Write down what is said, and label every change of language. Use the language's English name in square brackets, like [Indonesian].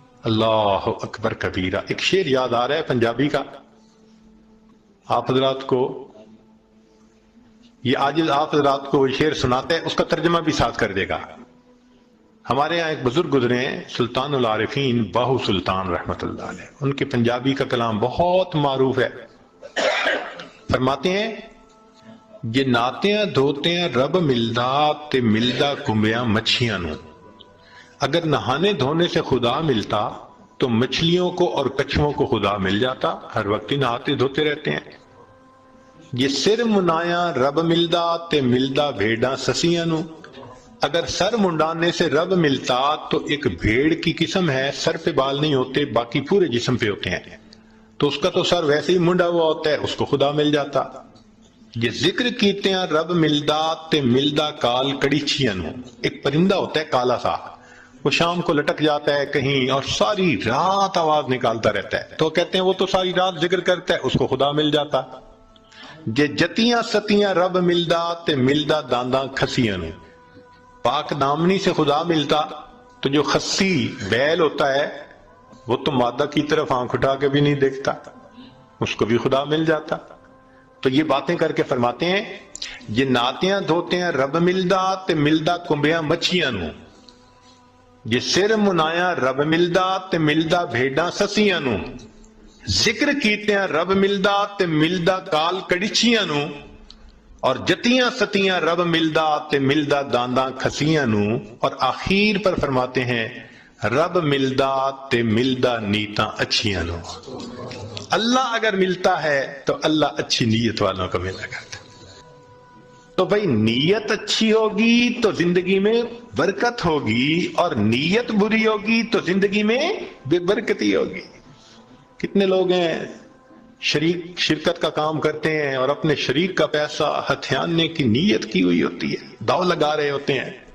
[Urdu] اللہ اکبر کبیرہ. ایک شعر یاد آ رہا ہے پنجابی کا، آپ حضرات کو یہ عاجز آپ حضرات کو شعر سناتے ہیں، اس کا ترجمہ بھی ساتھ کر دے گا. ہمارے ہاں ایک بزرگ گزرے ہیں سلطان العارفین باہو سلطان رحمت اللہ علیہ، ان کے پنجابی کا کلام بہت معروف ہے. فرماتے ہیں [Punjabi] یہ ناتیاں دھوتیاں رب ملدا تے ملدا کمبیاں مچھیاں نو. [Urdu] اگر نہانے دھونے سے خدا ملتا تو مچھلیوں کو اور کچھووں کو خدا مل جاتا، ہر وقت ہی نہاتے دھوتے رہتے ہیں. [Punjabi] یہ سر منایا رب ملدا تے ملدا بھیڑاں سسیاں نو. [Urdu] اگر سر منڈانے سے رب ملتا تو ایک بھیڑ کی قسم ہے، سر پہ بال نہیں ہوتے باقی پورے جسم پہ ہوتے ہیں، تو اس کا تو سر ویسے ہی منڈا ہوا ہوتا ہے، اس کو خدا مل جاتا. [Punjabi] یہ ذکر کیتے ہیں رب ملدا تے ملدا کال کڑیچیاں نو. [Urdu] ایک پرندہ ہوتا ہے کالا سا، وہ شام کو لٹک جاتا ہے کہیں اور ساری رات آواز نکالتا رہتا ہے، تو کہتے ہیں وہ تو ساری رات ذکر کرتا ہے، اس کو خدا مل جاتا. [Punjabi] یہ جتیاں ستیاں رب ملدا تے ملدا دانداں کھسیاں نو. [Urdu] پاک دامنی سے خدا ملتا تو جو خسی بیل ہوتا ہے وہ تو مادہ کی طرف آنکھ اٹھا کے بھی نہیں دیکھتا، اس کو بھی خدا مل جاتا. تو یہ باتیں کر کے فرماتے ہیں [Punjabi] یہ ناتیاں دھوتے ہیں رب ملدا تے ملدا کمبیاں مچھیاں نو. یہ سر منایا رب ملدا تے ملدا بھیڈاں سسیاں نو. ذکر کیتے ہیں رب ملدا تے ملدا کال کڑیچیاں نو. اور جتیاں ستیاں رب ملدا تے ملدا دانداں کھسیاں نو. [Urdu] اور آخیر پر فرماتے ہیں [Punjabi] رب ملدا تے ملدا نیتاں اچھیاں نو. [Urdu] اللہ اگر ملتا ہے تو اللہ اچھی نیت والوں کو ملا کرتا. تو بھئی نیت اچھی ہوگی تو زندگی میں برکت ہوگی، اور نیت بری ہوگی تو زندگی میں بے برکتی ہوگی. کتنے لوگ ہیں شرکت کا کام کرتے ہیں اور اپنے شریک کا پیسہ ہتھیانے کی نیت کی ہوئی ہوتی ہے، داؤ لگا رہے ہوتے ہیں.